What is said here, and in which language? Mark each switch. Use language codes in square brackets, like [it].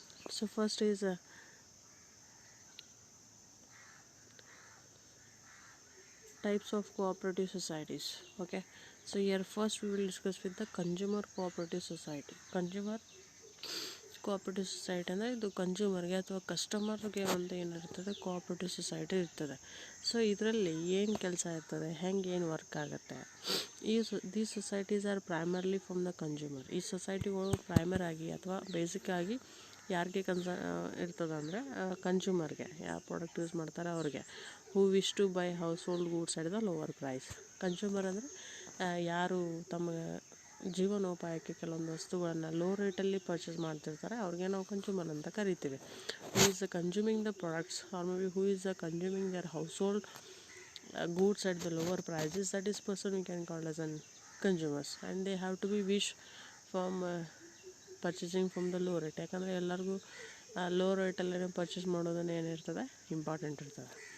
[en] So first is types of cooperative societies. Okay, so here first we will discuss with the consumer cooperative society. [kn] Consumer cooperative society ಅಂದರೆ ಇದು ಕನ್ಸ್ಯೂಮರ್ಗೆ ಅಥವಾ ಕಸ್ಟಮರ್ಗೆ ಒಂದು ಏನಿರ್ತದೆ cooperative society ಇರ್ತದೆ. So ಇದರಲ್ಲಿ ಏನು ಕೆಲಸ ಇರ್ತದೆ, ಹೆಂಗೆ ಏನು ವರ್ಕ್ ಆಗುತ್ತೆ, [en] These societies are primarily from the consumer. [kn] ಈ ಸೊಸೈಟಿಗಳು ಪ್ರೈಮರ್ ಆಗಿ ಅಥವಾ ಬೇಸಿಕ್ ಆಗಿ ಯಾರಿಗೆ ಇರ್ತದೆ ಅಂದರೆ ಕನ್ಸ್ಯೂಮರ್ಗೆ, ಯಾವ ಪ್ರಾಡಕ್ಟ್ ಯೂಸ್ ಮಾಡ್ತಾರೆ ಅವ್ರಿಗೆ. [en] Who wish to buy household goods at the lower price. [kn] Consumer ಅಂದರೆ ಯಾರು ತಮ್ಮ ಜೀವನೋಪಾಯಕ್ಕೆ ಕೆಲವೊಂದು ವಸ್ತುಗಳನ್ನು ಲೋ ರೇಟಲ್ಲಿ ಪರ್ಚೇಸ್ ಮಾಡ್ತಿರ್ತಾರೆ, ಅವ್ರಿಗೆ ನಾವು ಕನ್ಸ್ಯೂಮರ್ ಅಂತ ಕರಿತೀವಿ. [en] Who is consuming the products or maybe who is consuming their household goods at the lower prices, that is person we can call as an consumers and they have to be wish from purchasing from the low rate. [kn] ಯಾಕಂದರೆ ಎಲ್ಲರಿಗೂ low ರೇಟಲ್ಲೇ purchase ಮಾಡೋದನ್ನು ಏನಿರ್ತದೆ important ಇರ್ತದೆ.